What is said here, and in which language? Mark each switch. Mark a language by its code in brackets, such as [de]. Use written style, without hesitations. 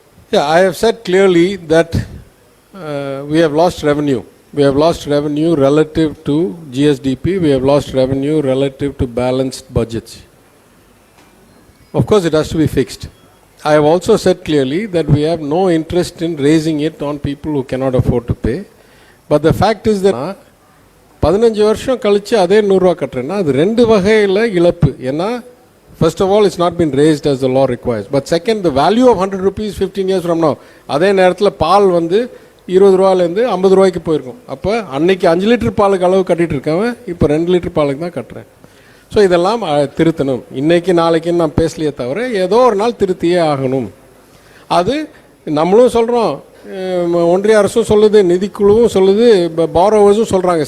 [en] Yeah, I have said clearly that we have lost revenue. We have lost revenue relative to GSDP. We have lost revenue relative to balanced budgets. Of course, it has to be fixed. I have also said clearly that we have no interest in raising it on people who cannot afford to pay. But the fact is that [ta] 15 வருஷம் கழிச்சு அதே 100 ரூபா கட்டுறேன்னா அது 2 வகையில் இழப்பு. ஏன்னா [en] first of all it's not been raised as the law requires. But second, the value of 100 rupees 15 years from now, [ta] அதே நேரத்தில் பால் வந்து 20 ரூபாயிலேருந்து 50 ரூபாய்க்கு போயிருக்கும். அப்போ அன்னைக்கு 5 லிட்டர் பாலுக்கு அளவு கட்டிட்டு இருக்கவன் இப்போ 2 லிட்டர் பாலுக்கு தான் கட்டுறேன். ஸோ இதெல்லாம் திருத்தணும். இன்னைக்கு நாளைக்குன்னு நான் பேசலையே தவிர ஏதோ ஒரு நாள் திருத்தியே ஆகணும். அது நம்மளும் சொல்கிறோம், ஒன்றிய அரசும் சொல்லுது, நிதிக்குழுவும் சொல்லுது, பாரோவர்ஸும் சொல்கிறாங்க.